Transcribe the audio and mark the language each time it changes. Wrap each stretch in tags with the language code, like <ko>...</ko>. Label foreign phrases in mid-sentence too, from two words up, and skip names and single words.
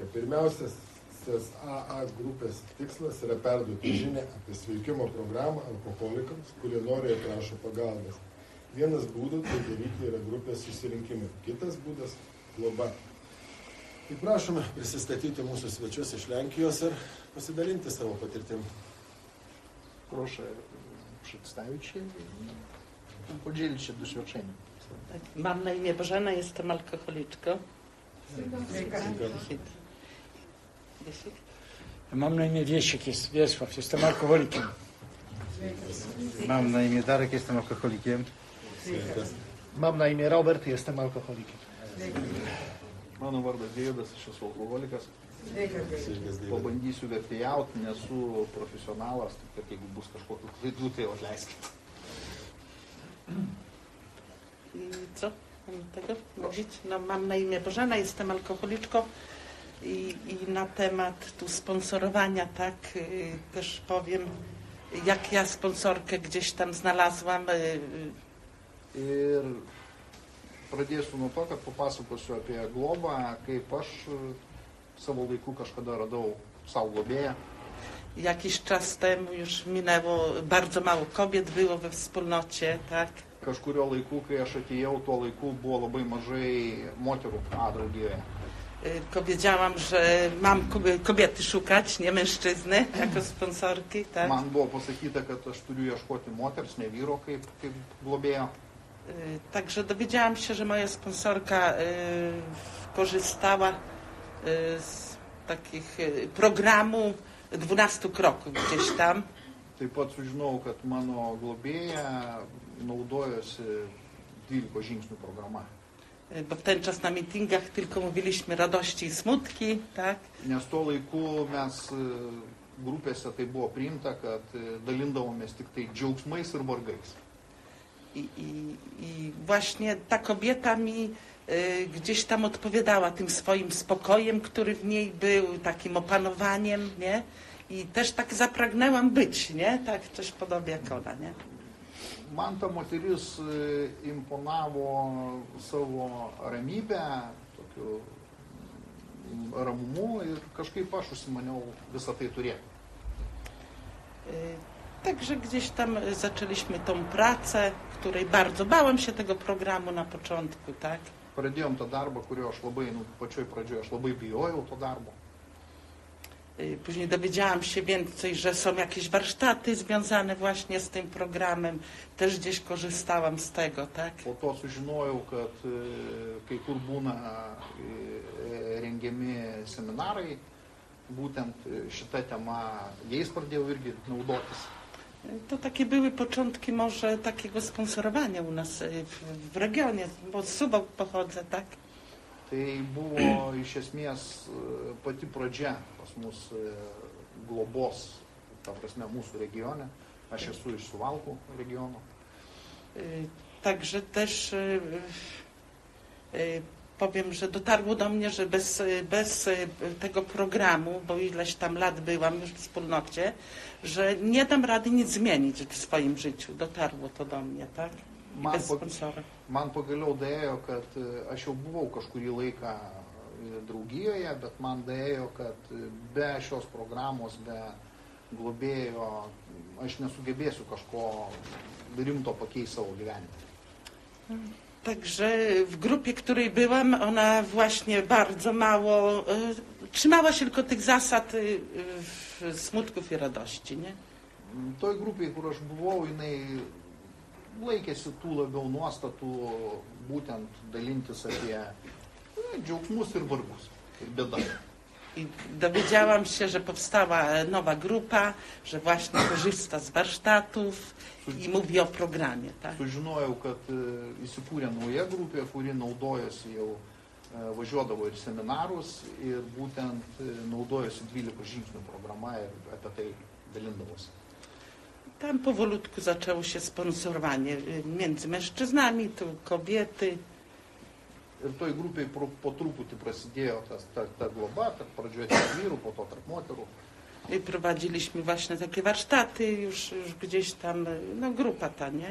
<lt>Pirmiausias AA grupės tikslas yra perduoti žinią apie sveikimo programą alkoholikams, kurie nori ir prašo pagalbos. Vienas būdas tai daryti yra grupės susirinkimai, kitas būdas globa. Tai prašome prisistatyti mūsų svečius iš Lenkijos ir pasidalinti savo patirtim.</lt> <pl>Proszę przedstawić się i podzielić się doświadczeniem. Mam na imię Bożena, jestem alkoholiczką. Mam na imię Wiesław, jestem alkoholikiem. Mam na imię Darek, jestem alkoholikiem. Mam na imię Robert, jestem alkoholikiem.</pl> <lt>Mano vardas Deividas, aš esu alkoholikas. Pabandysiu vertėjauti, nesu profesionalas, taip kad jeigu bus kažkokių klaidų, tai atleiskit.</lt> <pl>Co? Mam tego mówić? No, mam na imię Bożena, jestem alkoholiczką i na temat tu sponsorowania, tak, też powiem, jak ja sponsorkę gdzieś tam znalazłam.</pl> <lt>Ir pradėsiu nuo to, kad papasakosiu apie globą, kaip aš savo laiku kažkada radau savo globėją.</lt> <pl>Jakiś czas temu już minęło, bardzo mało kobiet było we wspólnocie, tak?</pl> <lt>kažkurio laiku, kai aš atėjau, tuo laiku buvo labai mažai moterų A draugijoje.</lt> <pl>Powiedziałam, że mam kobiety szukać, nie mężczyzny, jako sponsorki, tak?</pl> <lt>Man buvo pasakyta, kad aš turiu ieškoti moters, ne vyro kaip globėjo.</lt> <pl>Także dowiedziałam się, że moja sponsorka korzystała z takich programu 12 kroków gdzieś tam.</pl> <lt>Taip pat sužinau, kad mano globėja naudojosi 12 žingsnių programa.</lt> <pl>Bo w ten czas na meetingach tylko mówiliśmy radości i smutki, tak?</pl> <lt>Nes tuo laiku mes grupėse tai buvo priimta, kad dalindavomės tik tai džiaugsmais ir vargais.</lt> <pl>I właśnie ta kobieta mi gdzieś tam odpowiadała tym swoim spokojem, który w niej był, takim opanowaniem, nie? I też tak zapragnęłam być, nie? Tak coś podobnie jak ona, nie?</pl> <lt>Man ta moteris imponavo savo ramybę, tokiu ramumu ir kažkaip aš užsimaniau visą tai turėti.</lt> <pl>Także gdzieś tam zaczęliśmy tą pracę, której bardzo bałam się tego programu na początku, tak?</pl> <lt>Pradėjom tą darbą, kurio aš labai, pačioj pradžioje aš labai bijojau to darbo.</lt> <pl>Później dowiedziałam się więcej, że są jakieś warsztaty związane właśnie z tym programem. Też gdzieś korzystałam z tego, tak?</pl> <lt>Po to sužinojau, kad kai kur būna rengiami seminarai, būtent šita tema, jais pradėjau irgi naudotis.</lt> <pl>To takie były początki może takiego sponsorowania u nas w regionie, bo z Suwałk pochodzę, tak?</pl> <lt>Tai buvo iš esmės pati pradžia pas mus globos, ta prasme, mūsų regione. Aš esu iš Suvalkų regiono.</lt> <pl>Także też powiem, że dotarło do mnie, że bez tego programu, bo ileś tam lat byłam już w wspólnocie, że nie dam rady nic zmienić w swoim życiu. Dotarło to do mnie, tak? Bez sponsora.</pl> <lt>Man pagaliau daėjo, kad aš jau buvau kažkurį laiką draugijoje, bet man daėjo, kad be šios programos, be globėjo, aš nesugebėsiu kažko rimto pakeisti savo gyvenime.</lt> <pl>Także w grupie, której byłam, ona właśnie bardzo mało trzymała się tylko tych zasad smutków i radości, nie?</pl> <lt>Toj grupėje, kur aš buvau, jinai laikėsi tų labiau nuostatų, būtent dalintis apie džiaugsmus ir vargus, ir bėdas.</lt> <pl>I dowiedziałam się, że powstała nowa grupa, że właśnie korzysta z warsztatów i mówi o programie, tak?</pl> <lt>Sužinojau, kad įsikūrė nauja grupė, kuri naudojasi jau, važiuodavo ir seminarus ir būtent naudojasi 12 žingsnių programa ir apie tai dalindavosi.</lt> <pl>Tam powolutku zaczęło się sponsorowanie między mężczyznami, tu kobiety.</pl> <lt>Ir toj grupiai po truputį prasidėjo ta globa, tarp pradžioje tarp vyrų, po to tarp moterų.</lt> <pl>I prowadziliśmy właśnie takie warsztaty, już gdzieś tam, no grupa ta, nie?</pl>